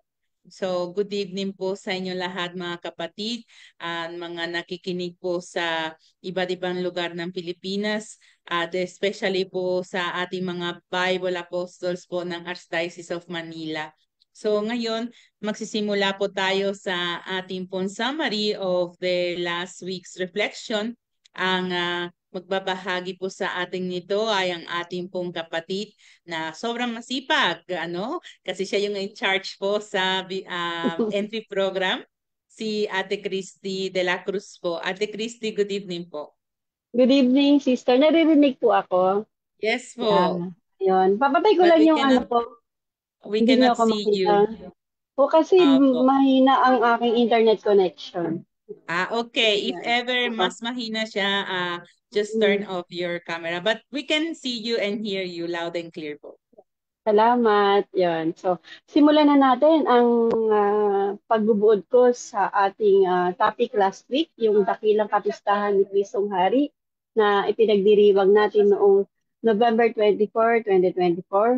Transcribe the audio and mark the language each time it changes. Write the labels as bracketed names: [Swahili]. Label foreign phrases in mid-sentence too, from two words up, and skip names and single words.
[Filipino] So, good evening po sa inyo lahat mga kapatid at mga nakikinig po sa iba't ibang lugar ng Pilipinas at especially po sa ating mga Bible Apostles po ng Archdiocese of Manila. So ngayon, magsisimula po tayo sa ating pong [English] summary of the last week's reflection. [Filipino] Ang magbabahagi po sa ating nito ay ang ating pong kapatid na sobrang masipag, kasi siya yung [English] in charge [Filipino] po sa [English] entry program, [Filipino] si Ate Christy de la Cruz po. Ate Christy, [English] good evening [Filipino] po. [English] Good evening, sister. [Filipino] Naririnig po ako. Yes po, Yeah. Ayun. Papatay ko [English] but [Filipino] lang yung ano ko. [English] we [Filipino] Hindi niyo [English] cannot [Filipino] ako [English] see [Filipino] makita. [English] you. [Filipino] O kasi Opo. mahina ang aking [English] internet connection. Okay. If [Filipino] Yan. [English] ever [Filipino] Ako. mas mahina siya, [English] just turn Mm. off your camera. But we can see you and hear you loud and clear po. [Filipino] Salamat. Yan. So, simulan na natin ang pagbubuod ko sa ating [English] topic last week, [Filipino] yung dakilang kapistahan ni Kristong Hari na ipinagdiriwang natin noong November 24, 2024.